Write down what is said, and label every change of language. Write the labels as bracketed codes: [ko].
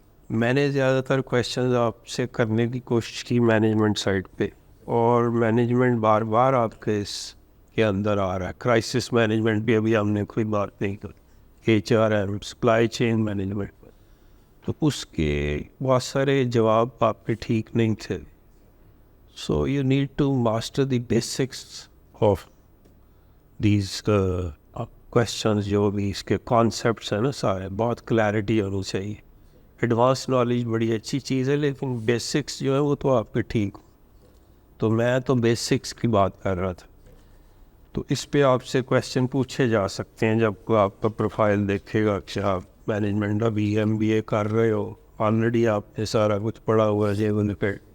[ur] میں نے زیادہ تر کویشچنز آپ سے کرنے کی کوشش کی مینجمنٹ سائڈ پہ, اور مینجمنٹ بار بار آپ کے اس کے اندر آ رہا ہے. کرائسس مینجمنٹ بھی ابھی ہم نے کوئی بات نہیں کی, HRM, سپلائی چین مینجمنٹ پر, تو اس کے بہت سارے جواب آپ کے ٹھیک نہیں تھے. [en] So you need to master the basics of these questions. [ur] جو بھی اس کے کانسیپٹس ہیں نا سارے, بہت کلیئرٹی ہونی چاہیے. ایڈوانس نالج بڑی اچھی چیز ہے, لیکن بیسکس جو ہے وہ تو آپ کے ٹھیک ہو. تو میں تو بیسکس کی بات کر رہا تھا. تو اس پہ آپ سے کویشچن پوچھے جا سکتے ہیں جب کوئی آپ کا پروفائل دیکھے گا کہ آپ مینجمنٹ ابھی MBA کر رہے ہو, آلریڈی آپ نے سارا کچھ پڑھا ہوا ہے جیون پہ.